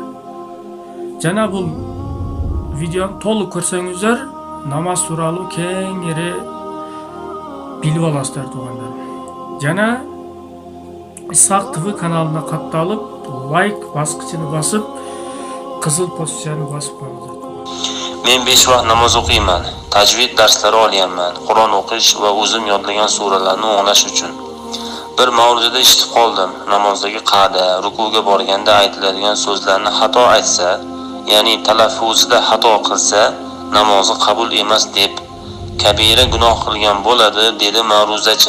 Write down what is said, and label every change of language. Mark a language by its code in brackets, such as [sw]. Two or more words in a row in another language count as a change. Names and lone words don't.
[ky] Жана бул видеону толук көрсөңүздөр, намаз тууралуу кеңири билип аласыздар туугандар. Жана Исхак ТВ каналына катталып, лайк баскычыны басып, кызыл позицияны басып коюңуздар. [uz] Men 5 vaqt namoz o'qiyman, tajvid darslari olganman, Qur'on o'qish va o'zim yodlagan suralarni o'nglash uchun. Bir mavzuda eshitib qoldim, namozdagi qa'da, rukuga borganda aytiladigan so'zlarni xato aytsa, ya'ni talaffuzida xato qilsa, namozi qabul emas deb kabira gunoh qilgan bo'ladi, dedi ma'ruzachi.